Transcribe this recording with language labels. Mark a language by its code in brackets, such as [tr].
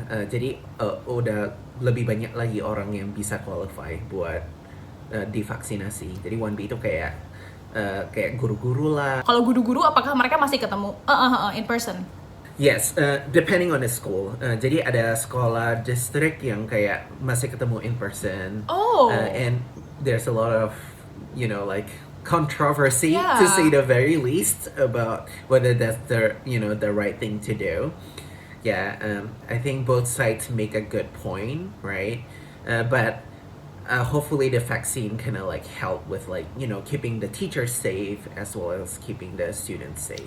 [id] Jadi udah lebih banyak lagi orang yang bisa qualify buat divaksinasi. Jadi 1B itu kayak guru-guru lah. Kalau guru-guru apakah mereka masih ketemu in person? [en] Yes, depending on the school. [id] Jadi ada sekolah distrik yang kayak masih ketemu in person. [en] And there's a lot of, like controversy to say the very least about whether that's the right thing to do. I think both sides make a good point, right? But hopefully the vaccine kind of like help with like keeping the teachers safe as well as keeping the students safe.